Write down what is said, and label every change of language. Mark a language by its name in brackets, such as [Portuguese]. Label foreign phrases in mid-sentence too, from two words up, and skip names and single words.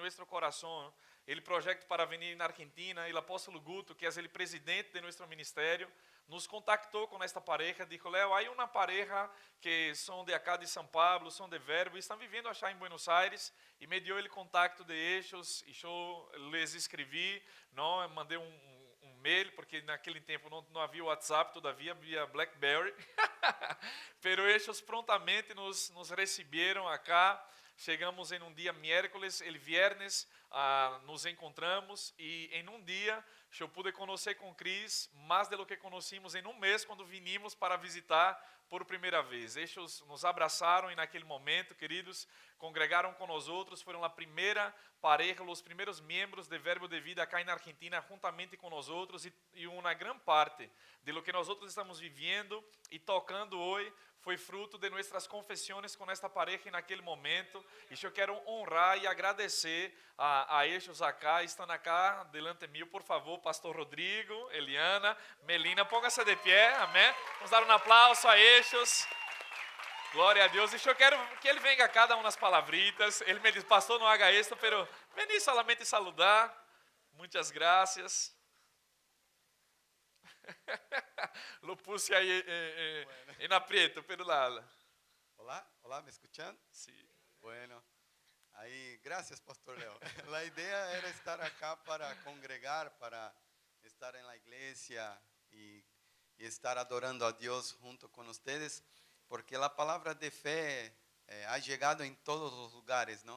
[Portuguese] nosso coração ele projeto para vir na Argentina, o apóstolo Guto, que é o presidente de nosso ministério, nos contactou com esta pareja, disse, Léo, há uma pareja que são de acá de São Paulo, são de Verbo, e estão vivendo acá em Buenos Aires, e me deu ele contato de eles, e eu les escrevi, não, mandei um mail, porque naquele tempo não havia WhatsApp, todavia havia BlackBerry, pero eles prontamente nos receberam acá. Chegamos em um dia miércoles, [Spanish] el viernes nos encontramos [Portuguese] e em um dia eu pude conhecer com Cris mais do que conhecimos em um mês quando vinimos para visitar por primeira vez. Eles nos abraçaram e naquele momento, queridos, congregaram com nós outros, foram a primeira pareja, os primeiros membros de Verbo de Vida acá na Argentina, juntamente com nós outros e uma grande parte [Spanish] de lo que [Portuguese] nós outros estamos vivendo e tocando hoje foi fruto de nossas confissões com esta pareja naquele momento. E eu quero honrar e agradecer a eles acá, estão [Spanish] acá delante [Portuguese] de mim, por favor, Pastor Rodrigo, Eliana, Melina, póngase de pé, amém? Vamos dar um aplauso a eles. Glória a Deus. E eu quero que ele venha a cada umas palavritas. Ele me diz, pastor, não [Spanish] haga esto, pero vení solamente saludar. [Portuguese] Muitas graças. [Spanish] Lo puse aí en aprieto, pero lado. Hola, ¿me escuchan? Sí. Bueno, ahí, gracias, Pastor Leo. La idea era estar acá para congregar, para estar en la iglesia y estar adorando a Dios junto con ustedes, porque la palabra de fe ha llegado en todos los lugares, ¿no?